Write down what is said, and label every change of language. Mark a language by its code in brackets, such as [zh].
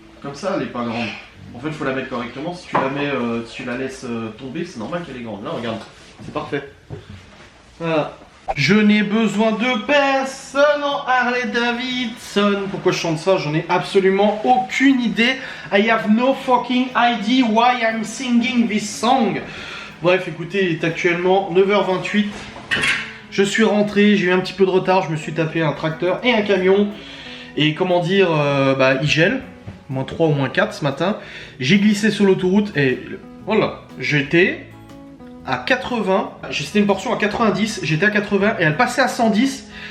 [fr] Comme ça, elle est pas grande. En fait, il faut la mettre correctement. Si tu la mets, si tu la laisses tomber, c'est normal qu'elle est grande. Là, regarde, c'est parfait. Voilà. Je n'ai besoin de personne en Harley Davidson. Pourquoi je chante ça? J'en ai absolument aucune idée. [en] I have no fucking idea why I'm singing this song. [fr] Bref, écoutez, il est actuellement 9h28. Je suis rentré, j'ai eu un petit peu de retard. Je me suis tapé un tracteur et un camion. Et comment dire, bah, il gèle. Moins 3 ou moins 4 ce matin. J'ai glissé sur l'autoroute et voilà, j'étais à 80, c'était une portion à 90, j'étais à 80 et elle passait à 110.